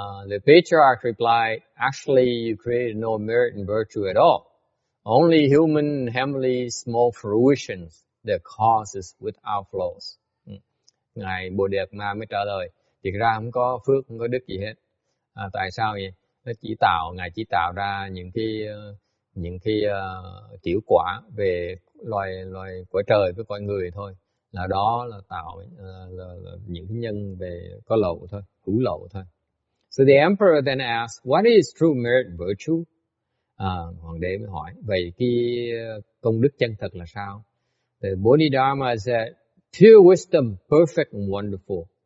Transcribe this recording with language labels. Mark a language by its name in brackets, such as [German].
[English] The patriarch replied, actually, you created no merit and virtue at all. Only human heavenly small fruitions that causes without flaws. [Vietnamese] Ngài Bodhidharma mới trả lời, thực ra không có phước, không có đức gì hết. Tại sao vậy? Ngài chỉ tạo ra những cái tiểu quả về loài cõi trời với cõi người thôi. Là đó là tạo là những cái nhân về có lậu thôi, hữu lậu thôi. [English] So the emperor then asked, what is true merit and virtue? [Vietnamese] Hoàng đế mới hỏi, vậy cái công đức chân thật là sao? [English] The Bodhidharma said, pure wisdom, perfect and wonderful.